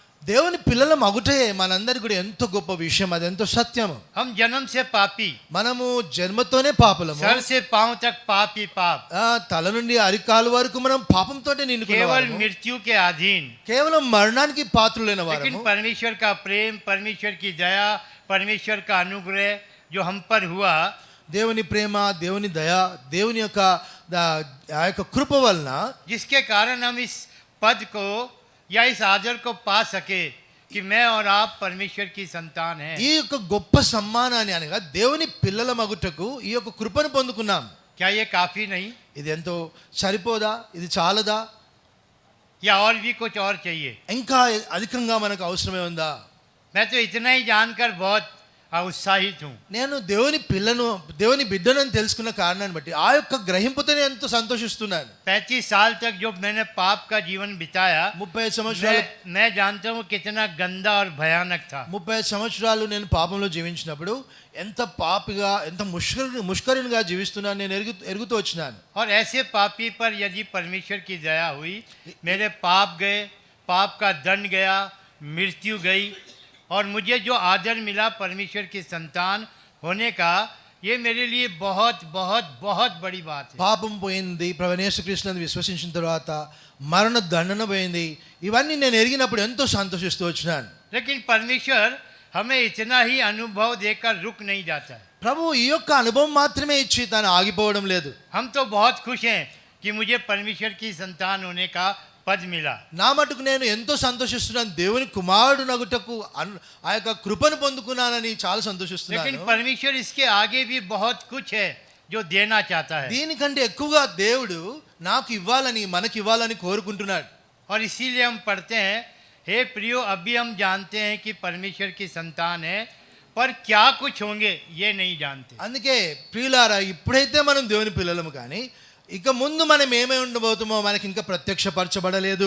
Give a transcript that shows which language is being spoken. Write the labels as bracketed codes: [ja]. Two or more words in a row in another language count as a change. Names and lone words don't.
[te] దేవుని పిల్లలం అగుటే మనందరికి కూడా ఎంతో గొప్ప విషయం, అది ఎంతో సత్యము. [hi] हम जन्म से पापी, [te] మనము జన్మతోనే పాపులము, [hi] सर से पांव तक पाप ही पाप, [te] తల నుండి అరికాలు వరకు మనం పాపంతోనే నిండుకున్న [hi] केवल [te] వారము, [hi] मृत्यु के अधीन. [te] కేవలం మరణానికి పాత్రులైన [hi] लेकिन [te] వారము. [hi] परमेश्वर का प्रेम, परमेश्वर की दया, परमेश्वर का अनुग्रह जो हम पर हुआ, [te] దేవుని ప్రేమ, దేవుని దయ, దేవుని యొక్క ఆ యొక్క కృప వలన [hi] जिसके कारण हम इस पद को या इस आदर को पा सके कि मैं और आप परमेश्वर की संतान हैं. [te] ఈ యొక్క గొప్ప సమ్మానాన్ని అనగా దేవుని పిల్లల మగుటకు ఈ యొక్క కృపను పొందుకున్నాం. [hi] क्या ये काफी नहीं, [te] ఇది ఎంతో సరిపోదా? ఇది చాలదా? [hi] या और भी कुछ और चाहिए? [te] ఇంకా అధికంగా మనకు అవసరమే ఉందా? [hi] मैं तो इतना ही जानकर बहुत उत्साहित हूँ. [te] నేను దేవుని బిడ్డనని తెలుసుకున్న కారణాన్ని బట్టి ఆ యొక్క గ్రహింపుతో నేను ఎంతో సంతోషిస్తున్నాను. [hi] 35 साल तक जो मैंने पाप का जीवन बिताया, [te] 35 సంవత్సరాలు [hi] मैं जानता हूँ कितना गंदा और भयानक था. [te] 35 సంవత్సరాలు నేను పాపంలో జీవించినప్పుడు ఎంత పాపిగా, ఎంత ముష్కరునిగా జీవిస్తున్నాను నేను ఎరుగుతూ వచ్చినాను. [hi] और ऐसे पापी पर यदि परमेश्वर की दया हुई, मेरे पाप गए, पाप का दंड गया, मृत्यु गई, और मुझे जो आदर मिला परमेश्वर की संतान होने का, ये मेरे लिए बहुत बहुत बहुत बड़ी बात है. [te] పాపం పోయింది, ప్రభువైన యేసుక్రీస్తుని విశ్వసించిన తర్వాత మరణ దండన పోయింది, ఇవన్నీ నేను ఎరిగినప్పుడు ఎంతో సంతోషిస్తూ వచ్చినాను. [hi] लेकिन परमेश्वर हमें इतना ही अनुभव देकर रुक नहीं जाता है. [te] ప్రభు ఈ యొక్క అనుభవం మాత్రమే ఇచ్చి తాను ఆగిపోవడం లేదు. [hi] हम तो बहुत खुश हैं कि मुझे परमेश्वर की संतान होने का पद मिला. [te] నా మటుకు నేను ఎంతో సంతోషిస్తున్నాను, దేవుని కుమారుడు నగుటకు ఆ యొక్క కృపను పొందుకున్నానని చాలా [hi] लेकिन [te] సంతోషిస్తున్నాను. [hi] परमेश्वर इसके आगे भी बहुत कुछ है जो देना चाहता है. [te] దీనికంటే ఎక్కువగా దేవుడు నాకు ఇవ్వాలని, మనకి ఇవ్వాలని కోరుకుంటున్నాడు. [hi] और इसीलिए हम पढ़ते हैं, हे प्रियो, अभी हम जानते हैं कि परमेश्वर की संतान है, पर क्या कुछ होंगे ये नहीं जानते. [te] అందుకే ప్రియులారా, ఇప్పుడైతే మనం దేవుని పిల్లలము, కానీ ఇక ముందు మనం ఏమై ఉండబోతామో మనకి ఇంకా ప్రత్యక్షపరచబడలేదు.